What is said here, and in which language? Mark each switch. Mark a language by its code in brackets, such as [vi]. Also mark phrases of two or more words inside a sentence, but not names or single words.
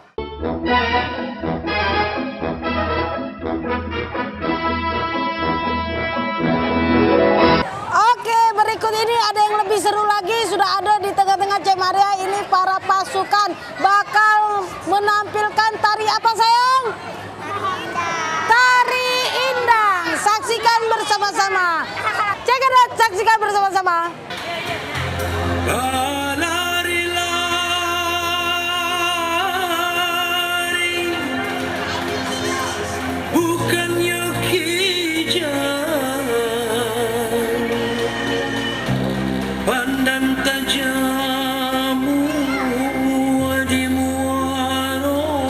[id] Oke, berikut ini ada yang lebih seru lagi. Sudah ada di tengah-tengah Cek Maria. Ini para pasukan bakal menampilkan tari apa sayang? Tari Indang. Saksikan bersama-sama. Saksikan bersama-sama. Lari-lari, bukannya kijang, pandang tajammu di muaro.